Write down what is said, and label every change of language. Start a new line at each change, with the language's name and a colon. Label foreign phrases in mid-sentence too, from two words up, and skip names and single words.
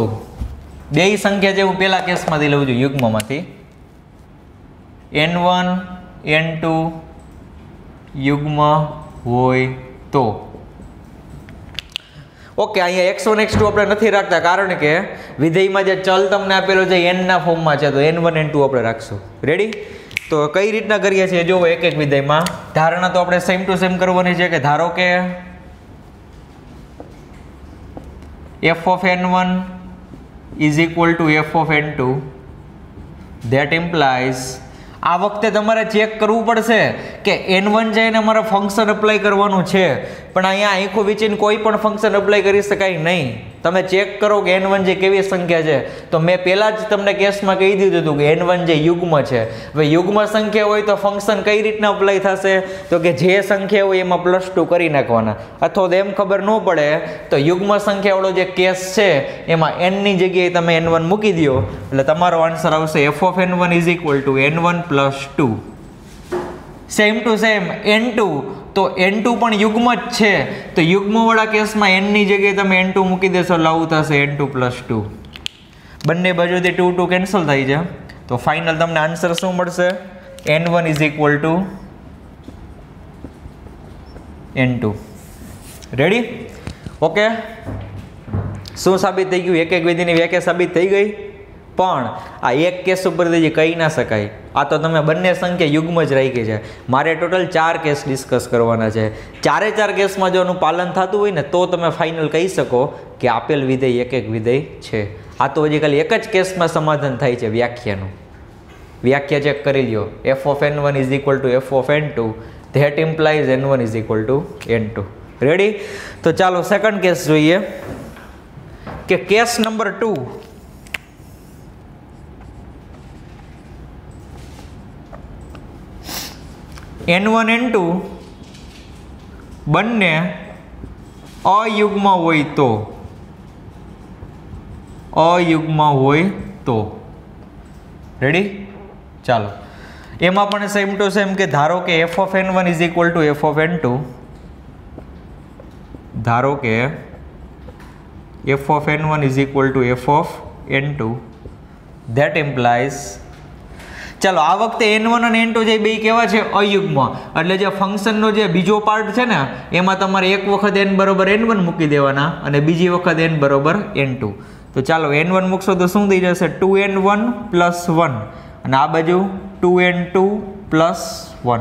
Gujarati: બે સંખ્યા જે હું પેલા કેસમાંથી લઉં છું યુગ્મમાંથી, n1 n2 યુગ્મ હોય તો. ઓકે, અહીંયા x1 x2 આપણે નથી રાખતા કારણ કે વિધેયમાં જે ચલ તમને આપેલો છે n ના ફોર્મમાં છે, તો n1 n2 આપણે રાખશું. રેડી? તો કઈ રીતના કરીએ છીએ જો એક એક વિધેયમાં. ધારણા તો આપણે
English: same to same
Gujarati: કરવાની છે કે ધારો કે
English: f of n1 is equal to f of n2, that implies
Gujarati: આ વખતે તમારે ચેક કરવું પડશે કે n1 છે એને અમારે
English: function apply
Gujarati: કરવાનું છે, પણ અહીંયા આખું વિચીને કોઈ પણ
English: function apply
Gujarati: કરી શકાય નહીં. તમે ચેક કરો કે n1 જે કેવી સંખ્યા છે. તો મેં પહેલાં જ તમને કેસમાં કહી દીધું હતું કે n1 જે યુગ્મ છે. હવે યુગ્મ સંખ્યા હોય તો ફંક્શન કઈ રીતના અપ્લાય થશે? તો કે જે સંખ્યા હોય એમાં +2 કરી નાખવાના, અથવા તો એમ ખબર ન પડે તો યુગ્મ સંખ્યાવાળો જે કેસ છે એમાં n ની જગ્યાએ તમે n1 મૂકી દો, એટલે તમારો આન્સર આવશે
English: f of n1 is equal to n1 + 2. same to same
Gujarati: n2, તો n2 પણ યુગ્મ જ છે, તો યુગ્મવાળા કેસમાં n ની જગ્યાએ તમે n2 મૂકી દેશો એટલે આવું થશે n2 + 2. બંને બાજુથી 2 2 કેન્સલ થઈ જાય, તો ફાઇનલ તમને આન્સર શું મળશે?
English: n1 is equal to n2.
Gujarati: રેડી? ઓકે, શું સાબિત થઈ ગયું? એક એક વિધિની વ્યાખ્યા સાબિત થઈ ગઈ. પણ આ એક કેસ ઉપરથી કહી ના શકાય. આ તો તમે બંને સંખ્યા યુગ્મ જ રાખી છે. મારે ટોટલ 4
English: case discuss
Gujarati: કરવાના છે. 4 કેસમાં જો એનું પાલન થતું હોય ને તો તમે ફાઇનલ કહી શકો કે આપેલ વિધેય એક એક વિધેય છે. આ તો હજી ખાલી એક જ કેસમાં સમાધાન થાય છે વ્યાખ્યાનું. વ્યાખ્યા ચેક કરી લ્યો.
English: f of n1 is equal to f of n2, that implies n1 is equal to n2.
Gujarati: રેડી? તો ચાલો
English: second case
Gujarati: જોઈએ કે
English: case number 2.
Gujarati: n1 n2 બંને અયુગ્મ હોય તો. અયુગ્મ હોય તો. રેડી? ચાલો એમાં પણ
English: same to same
Gujarati: કે ધારો કે
English: f of n1 is equal to f of n2.
Gujarati: ધારો કે
English: f of n1 is equal to f of n2, that implies,
Gujarati: ચાલો આ વખતે n1 અને n2 જે બે કેવા છે? અયુગ્મ. એટલે જે ફંક્શનનો જે બીજો પાર્ટ છે ને એમાં તમારે એક વખત n બરોબર n1 મૂકી દેવાના અને બીજી વખત n બરોબર n2. તો ચાલો n1 મૂકશો તો શું થઈ જશે? 2n1 + 1, અને આ બાજુ 2n2 +1.